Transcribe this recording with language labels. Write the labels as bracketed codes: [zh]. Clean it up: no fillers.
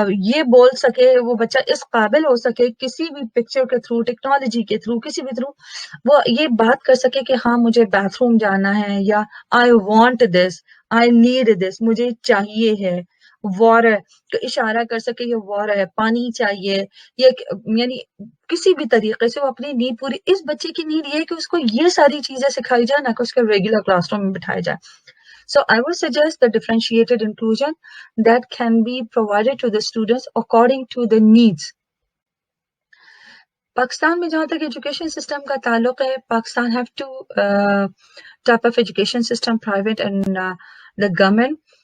[ur] یہ بول سکے, وہ بچہ اس قابل ہو سکے کسی بھی پکچر کے تھرو, ٹیکنالوجی کے تھرو, کسی بھی تھرو وہ یہ بات کر سکے کہ ہاں مجھے باتھ روم جانا ہے, یا [en] I want this, I need this, [ur] مجھے چاہیے ہے, واٹر تو اشارہ کر سکے یہ واٹر ہے, پانی چاہیے, یعنی کسی بھی طریقے سے وہ اپنی نیڈ پوری. اس بچے کی نیڈ یہ ہے کہ اس کو یہ ساری چیزیں سکھائی جائے, نہ کہ اس کے ریگولر کلاس روم میں بٹھایا جائے. [en] So I would suggest the differentiated inclusion that can be provided to the students according to the needs. [ur] Pakistan میں جہاں تک ایجوکیشن سسٹم کا تعلق ہے, [en] Pakistan have two type of education system, private and the government.